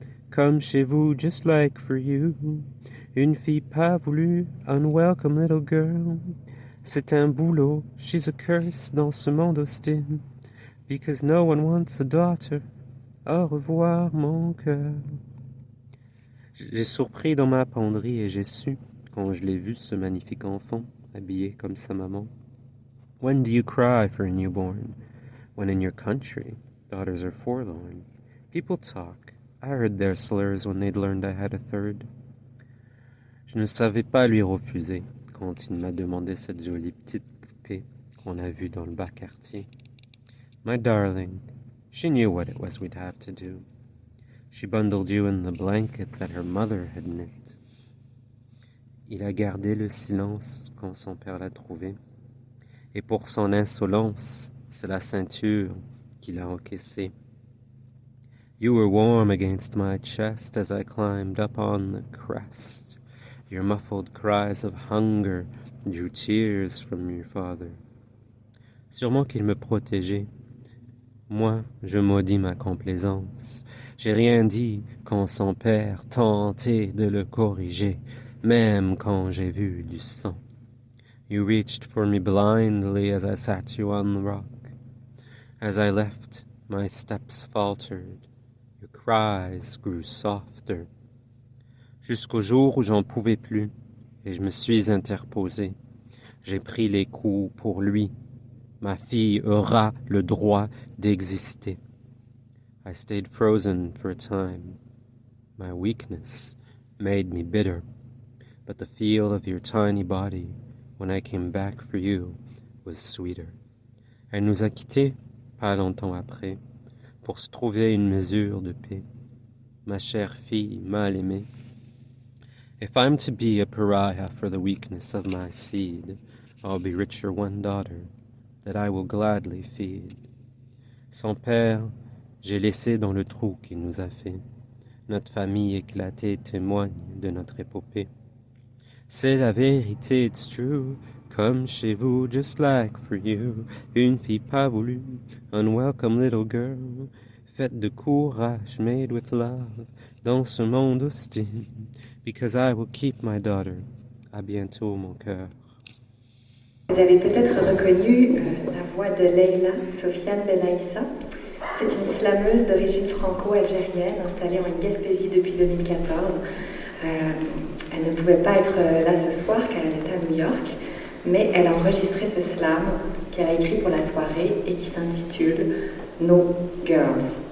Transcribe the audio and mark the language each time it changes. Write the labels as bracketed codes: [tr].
[fr] Comme chez vous, [en] just like for you. [fr] Une fille pas voulue, [en] unwelcome little girl. [fr] C'est un boulot, [en] she's a curse [fr] dans ce monde hostile. [en] Because no one wants a daughter. [fr] Au revoir, mon cœur. J'ai surpris dans ma penderie et j'ai su, quand je l'ai vu, ce magnifique enfant, habillé comme sa maman. [en] When do you cry for a newborn? When in your country, daughters are forlorn. People talk. I heard their slurs when they'd learned I had a third. [fr] Je ne savais pas lui refuser quand il m'a demandé cette jolie petite poupée qu'on a vue dans le bas quartier. [en] My darling, she knew what it was we'd have to do. She bundled you in the blanket that her mother had knit. [fr] Il a gardé le silence quand son père l'a trouvé. Et pour son insolence, c'est la ceinture qu'il a encaissée. [en] You were warm against my chest as I climbed up on the crest. Your muffled cries of hunger drew tears from your father. [fr] Sûrement qu'il me protégeait. Moi, je maudis ma complaisance. J'ai rien dit quand son père tentait de le corriger, même quand j'ai vu du sang. [en] You reached for me blindly as I sat you on the rock. As I left, my steps faltered. Your cries grew softer. [fr] Jusqu'au jour où j'en pouvais plus, et je me suis interposé. J'ai pris les coups pour lui. Ma fille aura le droit d'exister. [en] I stayed frozen for a time. My weakness made me bitter, but the feel of your tiny body when I came back for you was sweeter. [fr] Elle nous a quittés, pas longtemps après, pour se trouver une mesure de paix. Ma chère fille mal aimée. [en] If I'm to be a pariah for the weakness of my seed, I'll be richer one daughter that I will gladly feed. [fr] Son père, j'ai laissé dans le trou qu'il nous a fait. Notre famille éclatée témoigne de notre épopée. C'est la vérité, [en] it's true, [fr] comme chez vous, [en] just like for you. [fr] Une fille pas voulue, [en] unwelcome little girl, [fr] faite de courage, [en] made with love, [fr] dans ce monde hostile. [en] Because I will keep my daughter. [fr] À bientôt, mon cœur. Vous avez peut-être reconnu la voix de Leila Sofiane Benaïssa. C'est une slameuse d'origine franco-algérienne installée en Gaspésie depuis 2014. Elle ne pouvait pas être là ce soir car elle était à New York, mais elle a enregistré ce slam qu'elle a écrit pour la soirée et qui s'intitule No Girls.